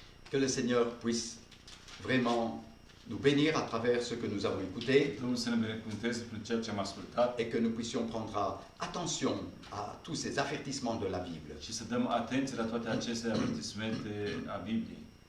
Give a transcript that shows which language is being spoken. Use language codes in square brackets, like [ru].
[fr] que le Seigneur puisse vraiment nous bénir à travers ce que nous avons écouté [ro] Domnul să ne binecuvânteze prin ceea ce am ascultat [fr] et que nous puissions prendre attention à tous ces avertissements de la Bible. [ro] și să dăm atenție la toate aceste avertismente a Bibliei.